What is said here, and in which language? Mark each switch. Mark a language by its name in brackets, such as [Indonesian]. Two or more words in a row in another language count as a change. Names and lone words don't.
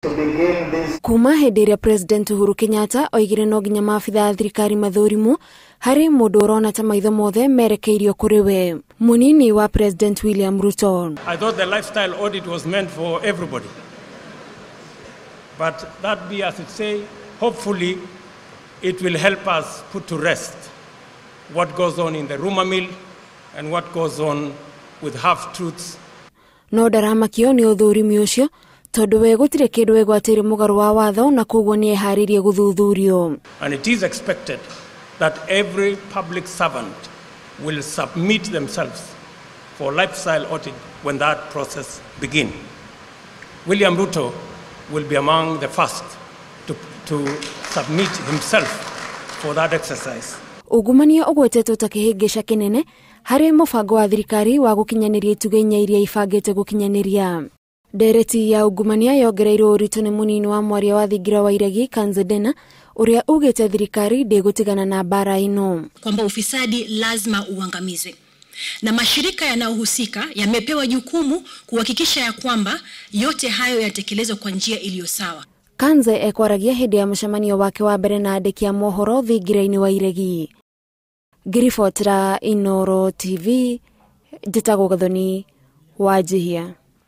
[Kikuyu] Kuma hindi ria President Uhuru Kenyatta oigire no nginya maabitha thirikari mathurimu hari mundu urona ta maitho mothe merekeirio kuri we. Munini wa President William Ruto: [English] I thought the lifestyle audit was meant for everybody. But that be as it say, hopefully it will help us put to rest what goes on in the rumor mill and what goes on with half-truths. [Kikuyu] No ndaramakio ni uthurimi ucio tondu we gutire kindu egwatire mugaru wa watho na koguo ni eharirie guthuthurio. [English] And it is expected that every public servant will submit themselves for lifestyle audit when that process begins. William Ruto will be among the first to submit himself for that exercise. [Kikuyu] Ugumania ugwetetwo ta kihingisha kinene hari mubango wa thirikari wa gukinyaniria ituge inya iria ifangite gukinyaniria. Ndereti ya ugumania yongereirwo uritu ni munini wa mwaria wa thingira wa Iregi Kanzedena uria ugite thirikari ndigutigana na bara ino, [Swahili] kwamba ufisadi lazima uangamizwe na mashirika yanayohusika yamepewa jukumu kuhakikisha ya kwamba yote hayo yatekelezwa kwa njia iliyo sawa. [Kikuyu] Kanze ekwaragia hindi ya mshamanio wake wa mbere na andiki ya mohoro thingiraini wa Iregi. Girifotera Inoro TV, Jitago Gathoni, Wajihia.